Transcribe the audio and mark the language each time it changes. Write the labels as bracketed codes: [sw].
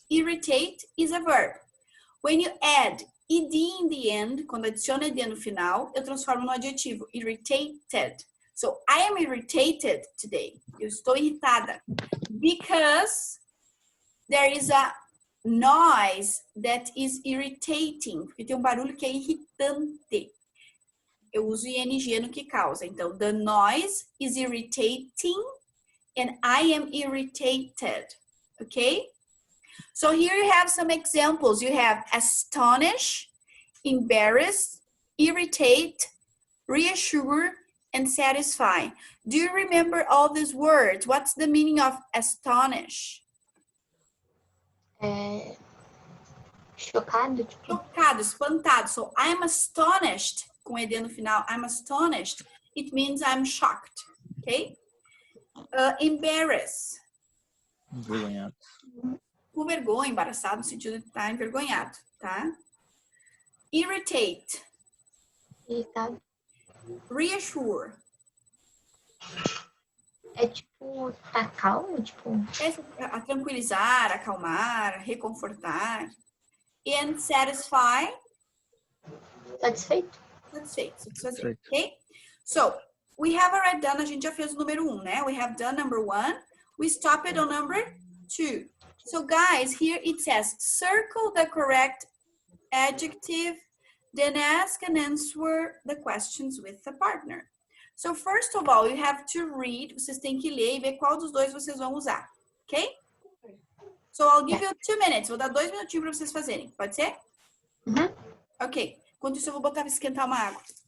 [en] Irritate is a verb. When you add ed in the end, [pt] quando adiciona ed no final, eu transformo no adjetivo, [en] irritated. So, I am irritated today. [pt] Eu estou irritada. [en] Because there is a noise that is irritating. [pt] Porque tem barulho que é irritante. Eu uso ing no que causa. Então, [en] the noise is irritating and I am irritated. Okay? So here you have some examples. You have astonish, embarrass, irritate, reassure, and satisfy. Do you remember all these words? What's the meaning of astonish? [pt] Chocado, tipo. Chocado, espantado. [en] So I'm astonished, [pt] com ed no final, [en] I'm astonished. It means I'm shocked, okay? Embarrass. [pt] Envergonhado. Com vergonha, embaraçado, no sentido de estar envergonhado, tá? [en] Irritate. [pt] Irritado. [en] Reassure. [pt] É tipo, tá calmo, tipo. É tranquilizar, acalmar, reconfortar. [en] And satisfy. [pt] Satisfeito. Satisfazer, okay? [en] So, we have already done, [pt] a gente já fez o número 1, né? [en] We have done number 1. We stopped on number 2. So, guys, here it says, circle the correct adjective, then ask and answer the questions with the partner. So, first of all, you have to read, [pt] vocês têm que ler e ver qual dos dois vocês vão usar, ok? [en] So, I'll give you 2 minutes, [pt] vou dar 2 minutinhos para vocês fazerem, pode ser? Uhum. Ok. Enquanto isso, eu vou botar esquentar uma água.